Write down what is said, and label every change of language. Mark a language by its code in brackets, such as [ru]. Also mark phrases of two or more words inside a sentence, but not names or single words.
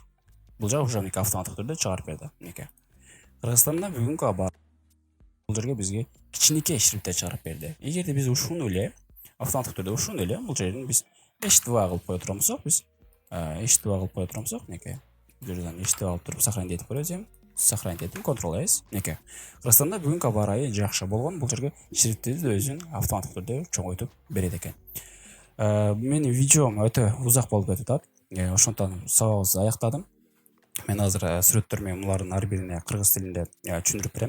[ky] Бул жагы уже автоматтык түрдө чыгарып берди. Кыргызстанда бүгүнкү аба бул жерге бизге кичинекей шрифтте чыгарып берди. Эгерде биз ушуну эле автоматтык түрдө бул жерден биз h2 кылып кое турганбызсок, бул жерден h2 алып туруп сохранить этип көрөбүз. Сохранить этим. Ctrl+S. Кыргызстанда бүгүнкү аба ырайы жакшы болгон. Бул жерге шрифтти өзүн автоматтык түрдө чоңойтуп берет экен. Менин видеом өтө узак болуп кетип атат. Ошондон сабагыбызды аяктадым. Мен азыр сүрөттөр менен булардын ар бирине кыргыз тилинде түшүндүрүп берем.